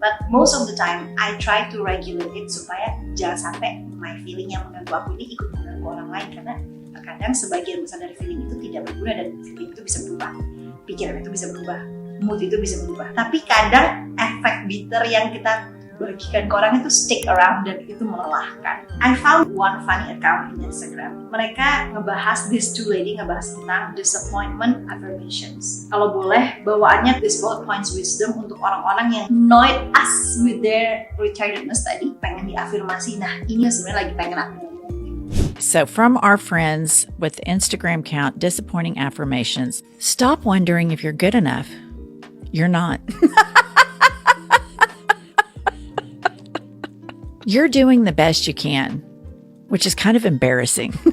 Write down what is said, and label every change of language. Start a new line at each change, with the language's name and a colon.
English: But most of the time, I try to regulate it
Indonesian: supaya jangan sampai
English: my feeling
Indonesian: yang mengganggu aku ini ikut mengganggu orang lain. Karena terkadang sebagian besar dari feeling itu tidak berguna dan feeling itu bisa berubah. Pikiran itu bisa berubah, mood itu bisa berubah. Tapi kadang efek bitter yang kita bagikan ke orang itu
English: stick around
Indonesian: dan itu melelahkan.
English: I found one funny account in Instagram.
Indonesian: Mereka ngebahas,
English: these two lady
Indonesian: ngebahas tentang disappointment affirmations. Kalau boleh, bawaannya
English: this bullet points wisdom
Indonesian: untuk orang-orang yang
English: annoyed us with their retardedness tadi.
Indonesian: Pengen diafirmasi, nah ini sebenarnya lagi pengen aku ngomongin.
English: So from our friends with the Instagram account, disappointing affirmations, stop wondering if you're good enough. You're not. You're doing the best you can, which is kind of embarrassing.